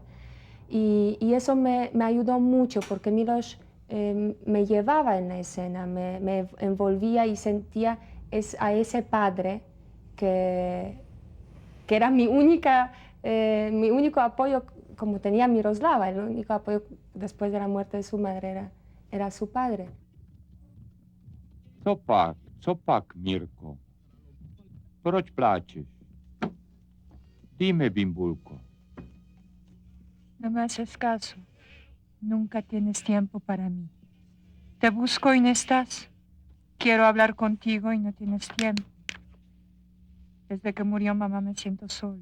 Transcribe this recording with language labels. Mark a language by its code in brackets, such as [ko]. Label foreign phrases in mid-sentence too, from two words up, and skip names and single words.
[es] Y eso me ayudó mucho, porque Miloš me llevaba en la escena, me envolvía y sentía a ese padre que era mi único apoyo, como tenía Miroslava. El único apoyo después de la muerte de su madre era su padre. [cs] Copak, Mirko. Proč pláčeš? [es] Dime, Bimbulko. No me haces caso. Nunca tienes tiempo para mí. Te busco y no estás. Quiero hablar contigo y no tienes tiempo. Desde que murió mamá me siento sola.